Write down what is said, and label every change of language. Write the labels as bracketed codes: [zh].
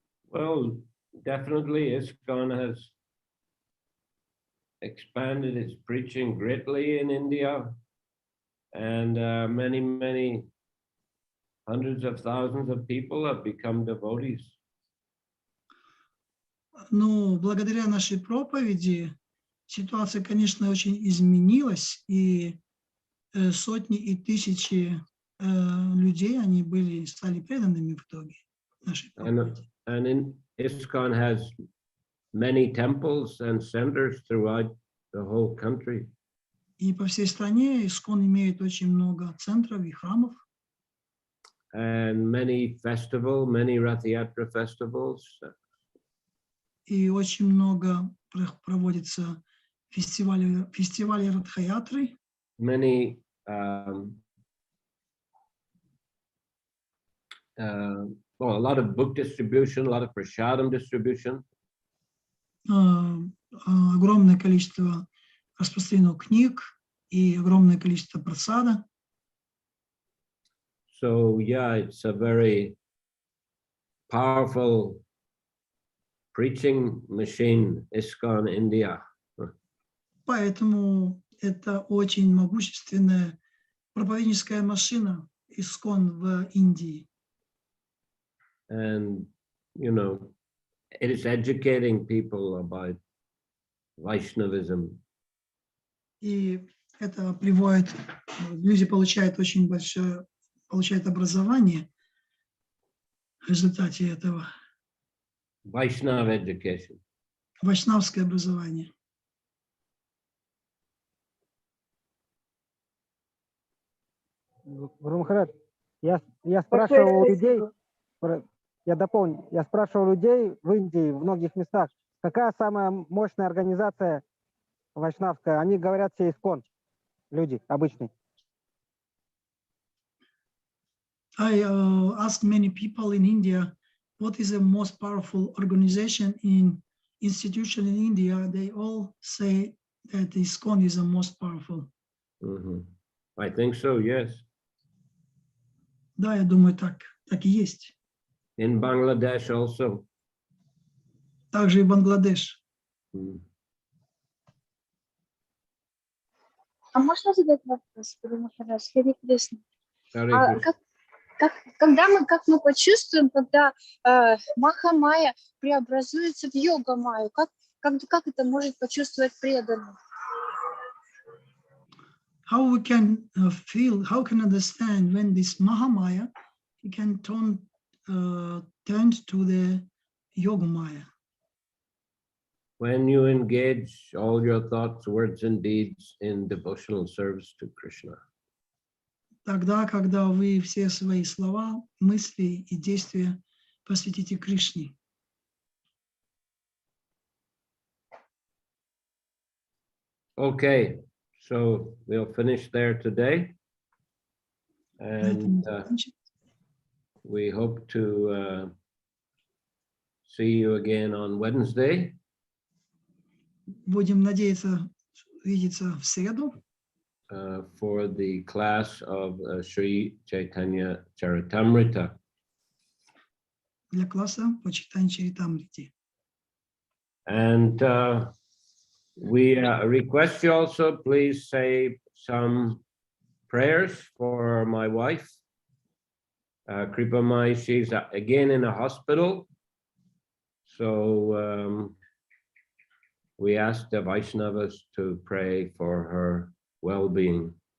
[en] Well, definitely ISKCON has expanded its preaching greatly in India, and many hundreds of thousands of people have become devotees. [ru] Но благодаря нашей проповеди ситуация, конечно, очень изменилась, и сотни и тысячи людей, они стали преданными в итоге нашей проповеди. [en] And in ISKCON has many temples and centers throughout the whole country. [ru] И по всей стране ИСККОН имеет очень много центров и храмов. [en] And many Rath Yatra festivals. [ru] И очень много проводится фестивали Радха-ятры. [en] Many a lot of book distribution, a lot of prasadam distribution. [ru] Огромное количество распространено книг и огромное количество прасада. [en] So yeah, it's a very powerful preaching machine, ISKCON India. [ru] Поэтому это очень могущественная проповедническая машина ИСККОН в Индии. [en] And, you know, it is educating people about Vaishnavism. [ru] И это приводит, люди получают очень получают образование в результате этого. [en] Vaishnava education. [ru] Вайшнавское образование. Гуру Махарадж, я спрашивал у людей, я дополню, я спрашивал людей в Индии, в многих местах, какая самая мощная организация вайшнавская? Они говорят все ИСККОН, люди обычные. [en] I asked many people in India, what is the most powerful organization institution in India? They all say that ISKCON is the most powerful. Mm-hmm. I think so, yes. [ru] Да, я думаю, так и есть. [en] In Bangladesh also. [ru] Также и Бангладеш. А можно задать вопрос, Гуру Махарадж? Хари Кришна. Как мы почувствуем, когда Маха-майя преобразуется в йога-майю? Как это может почувствовать преданный? [en] How we can feel, how can understand when this Mahamaya can turn to the Yogamaya? When you engage all your thoughts, words, and deeds in devotional service to Krishna. [ru] Тогда, когда вы все свои слова, мысли и действия посвятите Кришне. [en] Okay, so we'll finish there today. And we hope to see you again on Wednesday. [ru] будем надеяться видеться в среду [en] for the class of Sri Chaitanya Charitamrita. [ru] для класса по читанию Чаритамрити. [en] And we request you also, please say some prayers for my wife, Kripa Mai. She's again in a hospital. So we ask the Vaishnavas to pray for her well-being.